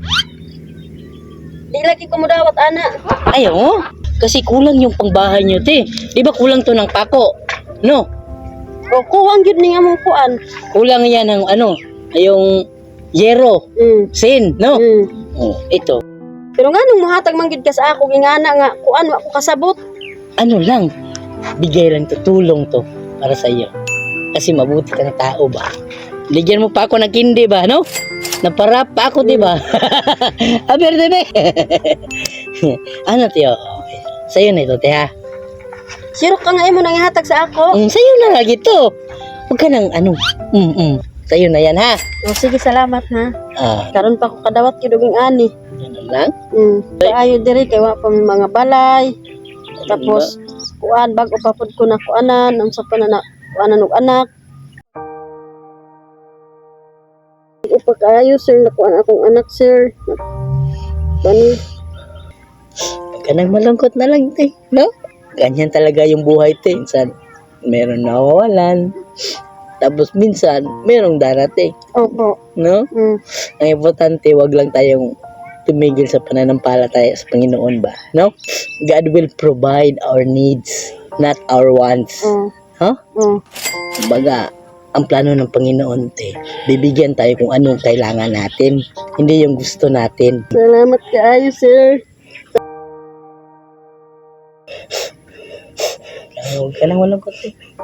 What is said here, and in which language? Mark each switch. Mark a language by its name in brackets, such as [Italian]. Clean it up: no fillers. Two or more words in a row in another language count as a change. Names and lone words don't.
[Cebuano] Di lagi kumudawat ana. Ayaw mo? [Filipino] Kasi kulang yung pangbahay niyo, te. Di ba kulang to ng pako? No? [Cebuano] O kuwang gyud ni among kuan. [Filipino] Kulang yan ng ano, yung yero, sin, no? Oh, ito. [Cebuano] Pero nga nung muhatag man gyud ka sa ako gingana nga kuan wa ko kasabot. [Filipino] Ano lang, bigay lang to, tulong to para sa iyo. Kasi mabuti kang tao ba? Ligyan mo pa ako ng kindi ba, no? Naparap pa ako, di ba? Aber, di ba? Ano, tiyo? Sa'yo na ito, tiya. [Cebuano] Sirok ka nga imo nang ihatag sa ako. [Filipino] Sa'yo na lagi to. Huwag ka nang ano. Sa'yo na yan, ha? [Cebuano] O sige, salamat ha. Karon pa ko kadawat gyud og ani. [Filipino] Ganun lang. [Cebuano] Ayo diri kay wa pa may mga balay. Tapos kuan bag-o pa pud ko na kuanan unsa pa na kuanan og anak. Upa kaayo sir na kuan akong anak sir. Bani [Filipino] Huwag ka nang malungkot na lang, te. No? Ganyan talaga yung buhay, te. Minsan, meron nawawalan. Tapos minsan, merong darating. opo. No? Ang importante, wag lang tayong tumigil sa pananampalataya sa Panginoon ba? No? [English] God will provide our needs, not our wants. Huh? [Filipino] Kumbaga, ang plano ng Panginoon, te, bibigyan tayo kung anong kailangan natin, hindi yung gusto natin. [Cebuano] Salamat kaayo sir. [Filipino] Huwag ka nang malungkot, te.